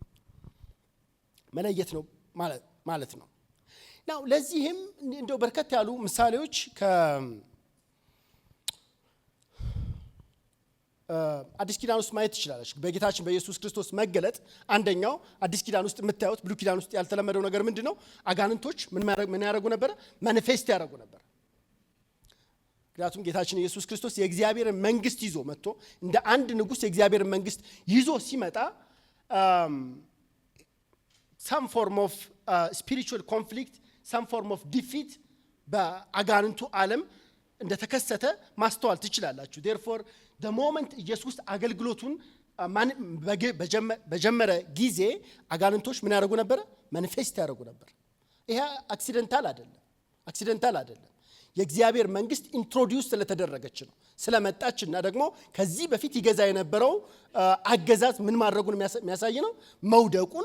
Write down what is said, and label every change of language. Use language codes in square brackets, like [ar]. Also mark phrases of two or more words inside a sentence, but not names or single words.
[am] ማለት ነው። ናው ለዚህም እንደው በርከት ያሉ ምሳሌዎች አዲስ ኪዳን ውስጥ ማየት ትችላላችሁ። በጌታችን በኢየሱስ ክርስቶስ መገለጥ አንደኛው አዲስ ኪዳን ውስጥ የምታዩት፣ ብሉይ ኪዳን ውስጥ ያልተለመደው ነገር ምንድነው? አጋንንቶች ምን ያደርጉ ነበር? ማኒፌስት ያደርጉ ነበር። ምክንያቱም ጌታችን ኢየሱስ ክርስቶስ የእግዚአብሔርን መንግስት ይዞ መጥቶ እንደ አንድ ንጉስ የእግዚአብሔርን መንግስት ይዞ ሲመጣ [en] some form of spiritual conflict, some form of defeat [am] በአጋንንቱ ዓለም እንደተከሰተ ማስተዋል ትችላላችሁ። [en] therefore the moment [am] ኢየሱስ አገልግሎቱን በጀመረ ጊዜ አጋንንቶች ምን ያደርጉ ነበር? ማኒፌስት ያደርጉ ነበር። ይሄ አክሲደንታል አይደለም። የእግዚአብሔር መንግስት ኢንትሮዲዩስ ስለተደረገች ነው፣ ስለመጣችና ደግሞ ከዚህ በፊት ይገዛ የነበረው አገዛዝ ምን ማድረጉን የሚያሳይ ነው። መውደቁን፣